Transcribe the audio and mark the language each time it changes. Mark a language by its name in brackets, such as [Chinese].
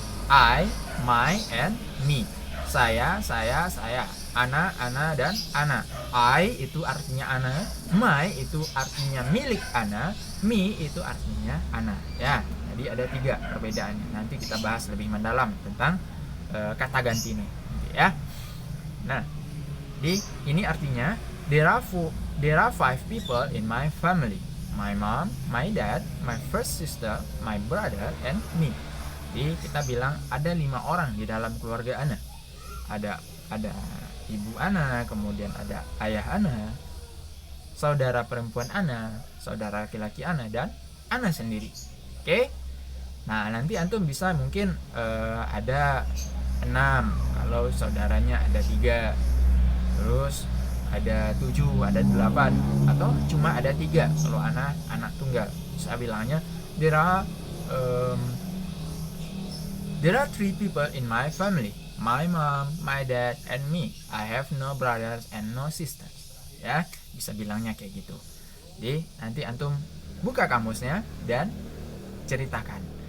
[English] I, my, and me. [Indonesian] Saya, Ana, dan Ana. I itu artinya Ana, my itu artinya milik Ana, me itu artinya Ana. Ya, jadi ada 3 perbedaannya. Nanti kita bahas lebih mendalam tentang kata ganti ini, ya. Nah, ini artinya [English] there are 5 people in my family. My mom, my dad, my first sister, my brother, and me. [Indonesian] Jadi kita bilang ada 5 orang di dalam keluarga Ana. Ada ibu Ana, kemudian ada ayah Ana, saudara perempuan Ana, saudara laki-laki Ana, dan Ana sendiri. Oke? Nah, nanti antum bisa mungkin ada 6 kalau saudaranya ada 3, terus ada 7, ada 8, atau cuma ada 3 kalau anak tunggal. Saya bilangnya [English] there are 3 people in my family. My mom, my dad, and me. I have no brothers and no sisters. [Indonesian] Ya, bisa bilangnya kayak gitu. Jadi nanti antum buka kamusnya dan ceritakan.